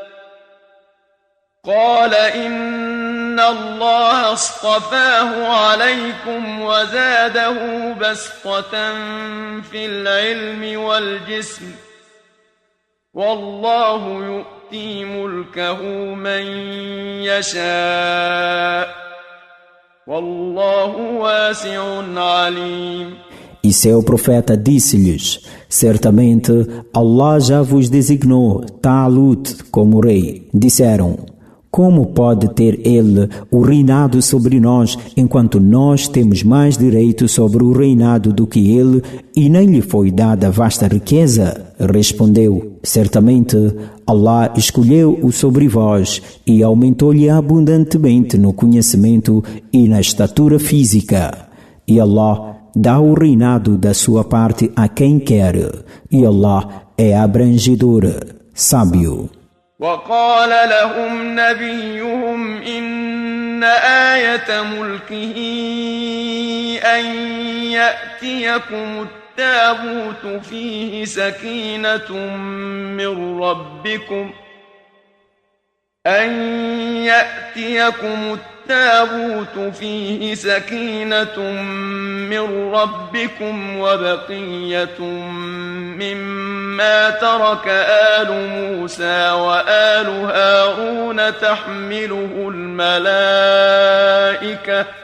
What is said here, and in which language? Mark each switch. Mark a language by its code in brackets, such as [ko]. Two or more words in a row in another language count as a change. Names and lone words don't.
[ar] قال إن الله اصطفاه عليكم وزاده بسطة في العلم والجسم والله يؤتي ملكه من يشاء والله واسع عليم. [pt] E seu profeta disse-lhes, certamente Allah já vos designou Talut como rei. Disseram, como pode ter ele o reinado sobre nós, enquanto nós temos mais direito sobre o reinado do que ele, e nem lhe foi dada vasta riqueza? Respondeu, Certamente, Allah escolheu-o sobre vós e aumentou-lhe abundantemente no conhecimento e na estatura física. E Allah dá o reinado da sua parte a quem quer. E Allah é abrangedor, sábio. [ar] وقال لهم نبيهم إن آية ملكه أن يأتيكم التابوت فيه سكينة من ربكم وبقية مما ترك آل موسى وآل هارون تحمله الملائكة